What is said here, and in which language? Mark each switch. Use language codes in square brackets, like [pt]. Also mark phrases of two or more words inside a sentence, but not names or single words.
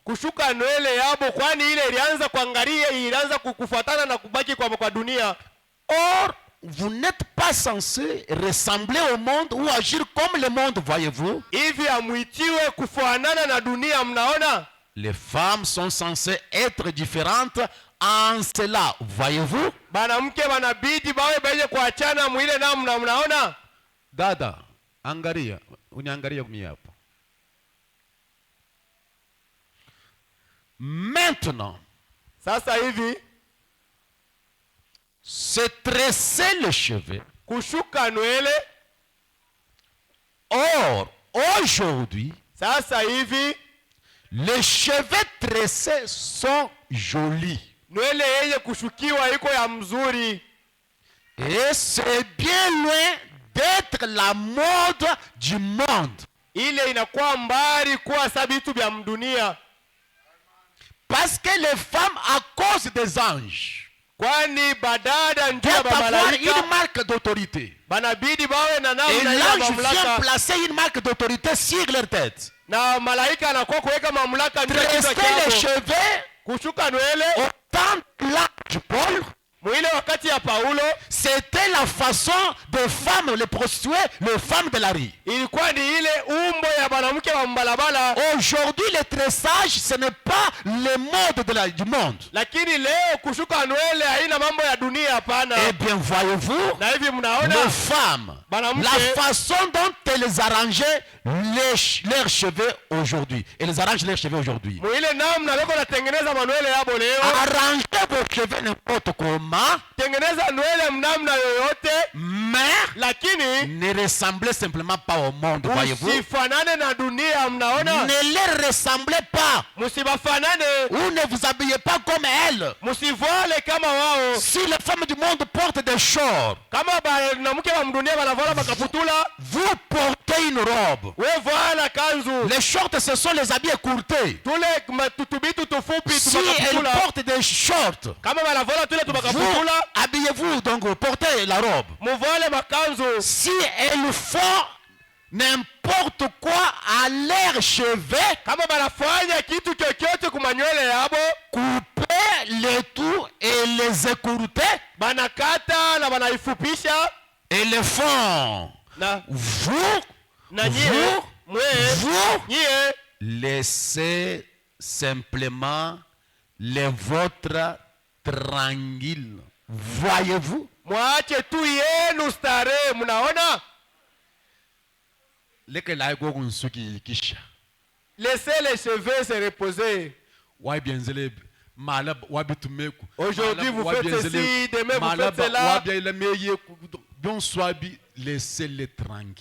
[fr] Or, vous n'êtes pas censé ressembler au monde ou agir comme le monde, voyez-vous. Les femmes sont censées être différentes en cela, voyez-vous. [sw] Dada, angaria, uniangaria kumiapo. [fr] Maintenant, [sw] sasa hivi [fr] se tresser les cheveux. [sw] Kushuka nywele. [fr] Or, aujourd'hui, [sw] sasa hivi [fr] les cheveux tressés sont jolis. [sw] Nywele yenye kushukiwa iko ya mzuri. [fr] Et c'est bien loin d'être la mode du monde. [sw] Ile inakuwa mbali kuwa sabitu vya mdunia. [fr] Parce que les femmes, à cause des anges, [sw] kwani badada ndio [fr] avoir une marque d'autorité. [sw] Banabidi bawe na namna [fr] et l'ange vient placer une marque d'autorité sur leur tête. [sw] Na malaika anakuwa kuweka mamlaka ndio kichwa chao. [fr] Les cheveux, [sw] kushuka nywele. [fr] Autant l'ange Paul, [sw] mwile wakati ya Paulo, [fr] c'était la façon des femmes, les prostituées, les femmes de la rue. [sw] Ilikuwa ni ile umbo ya mwanamke wa mbalabala. [fr] Aujourd'hui, le tressage, ce n'est pas le mode du monde. [sw] Lakini leo kushuka nywele haina mambo ya dunia hapana. [fr] Eh bien, voyez-vous, [sw] na hivi mnaona [fr] les femmes, la façon dont elles arrangeaient leurs cheveux aujourd'hui. Elles arrangent leurs cheveux aujourd'hui. [sw] Mwile namna leko natengeneza manywele yabo leo. [fr] Arrangez vos cheveux n'importe comment. [sw] Tengeneza nywele mnamna yoyote. [fr] Mais [sw] lakini [fr] ne ressemblez simplement pas au monde, voyez-vous. [sw] Usifanane na dunia mnaona. [fr] Ne les ressemblez pas. [sw] Musibafanane. [fr] Ou ne vous habillez pas comme elles. [sw] Musivale kama wao. [fr] Si les femmes du monde portent des shorts, [sw] kama mwanamke wa mdunia wanavala makaputula, [fr] vous portez une robe. [sw] Wewe vala kanzu. [fr] Les shorts, ce sont les habits écourtés. Si elles portent des shorts, [sw] kama wanavala tule tumakaputula, [fr] habillez-vous donc, portez la robe. [sw] Muvale makanzu. [fr] Si elles font n'importe quoi à leurs cheveux, [sw] kama banafanya kitu chochote kumanywele yabo, [fr] couper les tout et les écourter, [sw] banakata na banaifupisha, [fr] et les font. [sw] Na [fr] vous laissez simplement les vôtres tranquilles. Voyez-vous? [sw] Mwache tu yenu starehe, mnaona? [fr] Laissez les cheveux se reposer. Aujourd'hui vous faites ceci, demain vous faites cela. Laissez-les tranquilles.